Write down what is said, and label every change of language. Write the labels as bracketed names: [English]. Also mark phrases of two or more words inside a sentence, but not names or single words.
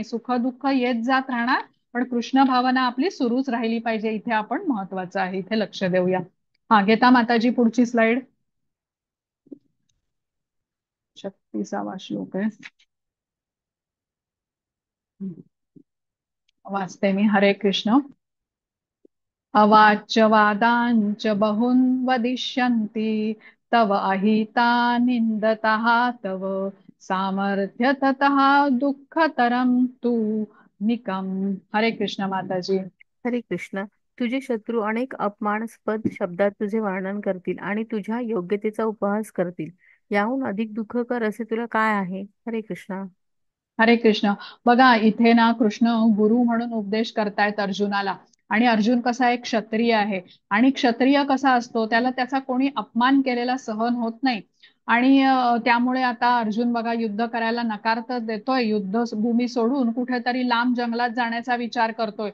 [Marathi] सुख दुःख येत जात राहणार, पण कृष्ण भावना आपली सुरूच राहिली पाहिजे. इथे आपण महत्वाचं आहे, इथे लक्ष देऊया. हा, घेता माताजी पुढची स्लाइड. 36वा श्लोक आहे. वाचते मी. हरे कृष्ण. [Sanskrit] अवाच्य वादांच बहुन वदिष्यन्ति तव अहिता निंदतः तव सामर्थ्य ततः दुःखतरं तू निकम. [Marathi] हरे कृष्ण माताजी. हरे कृष्ण. तुझे शत्रू अनेक अपमानास्पद शब्दात तुझे वर्णन करतील आणि तुझ्या योग्यतेचा उपहास करतील. याहून अधिक दुःखकर असे तुला काय आहे? हरे कृष्ण. हरे कृष्ण. बघा इथे ना कृष्ण गुरु म्हणून उपदेश करतायत अर्जुनाला. आणि अर्जुन कसा एक क्षत्रिय आहे. आणि क्षत्रिय कसा असतो त्याला त्याचा कोणी अपमान केलेला सहन होत नाही. आणि त्यामुळे आता अर्जुन बघा युद्ध करायला नकार तर देतोय, युद्धभूमी सोडून कुठेतरी लांब जंगलात जाण्याचा विचार करतोय.